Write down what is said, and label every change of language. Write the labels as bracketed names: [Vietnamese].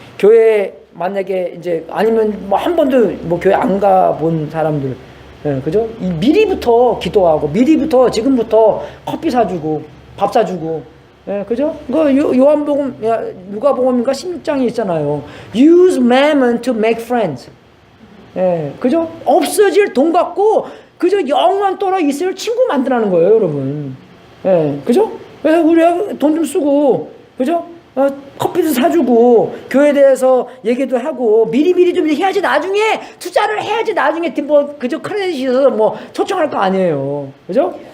[Korean] 교회 만약에 이제 아니면 뭐 한 번도 뭐 교회 안 가본 사람들, 예, 그죠? 미리부터 기도하고 미리부터 지금부터 커피 사주고 밥 사주고, 예, 그죠? 그 요한복음, 누가복음인가 16장에 있잖아요. [English] Use mammon to make friends. [Korean] 예, 그죠? 없어질 돈 갖고 그저 영원토록 있을 친구 만들라는 거예요, 여러분. 예, 그죠? 그래서 우리가 돈 좀 쓰고, 그죠? 커피도 사주고 교회에 대해서 얘기도 하고 미리미리 좀 해야지 나중에 투자를 해야지 나중에 뭐 그저 크레딧이 있어서 뭐 초청할 거 아니에요, 그죠?